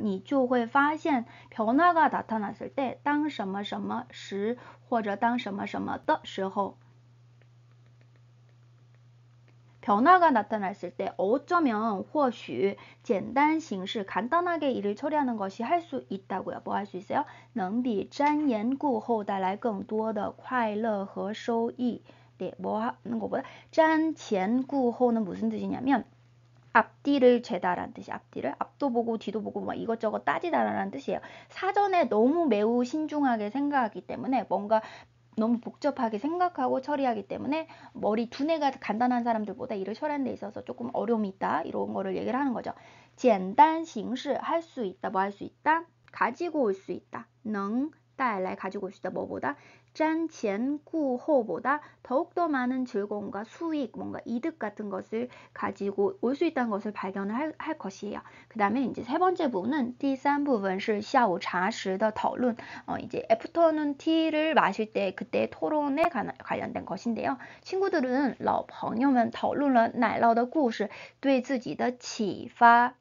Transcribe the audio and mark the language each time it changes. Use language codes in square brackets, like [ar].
[zh] 你就会发现 [ko] 변화가 나타났을 때 [zh] 当什么什么时或者当什么什么的时候 [ko] 변화가 나타났을 때 어쩌면 [zh] 或许简单形式 [ko] 간단하게 일을 처리하는 것이 할 수 있다고요. 뭐 할 수 있어요? [zh] 能比瞻言顾后带来更多的快乐和收益. [ko] 네, 뭐 하는 것보다 瞻前顾后는 무슨 뜻이냐면 앞뒤를 재다라는 뜻이 앞뒤를 앞도 보고 뒤도 보고 막 이것저것 따지다라는 뜻이에요. 사전에 너무 매우 신중하게 생각하기 때문에 뭔가 너무 복잡하게 생각하고 처리하기 때문에 머리 두뇌가 간단한 사람들보다 일을 처리하는 데 있어서 조금 어려움이 있다. 이런 거를 얘기를 하는 거죠. [zh] 简单形式 [ko] 할 수 있다. 뭐 할 수 있다? 가지고 올 수 있다. [zh] 能带来 [ko] 가지고 올 수 있다. 뭐보다? 瞻前顾后보다 더욱더 많은 즐거움과 수익, 뭔가 이득 같은 것을 가지고 올 수 있다는 것을 발견을 할 것이에요. 그 다음에 이제 세 번째 부분은 [zh] 第三部分是下午茶时的讨论. [ko] 이제 애프터눈 티를 마실 때 그때 토론에 관련된 것인데요. 친구들은 [zh] 老朋友们讨论了奶酪的故事对自己的启发.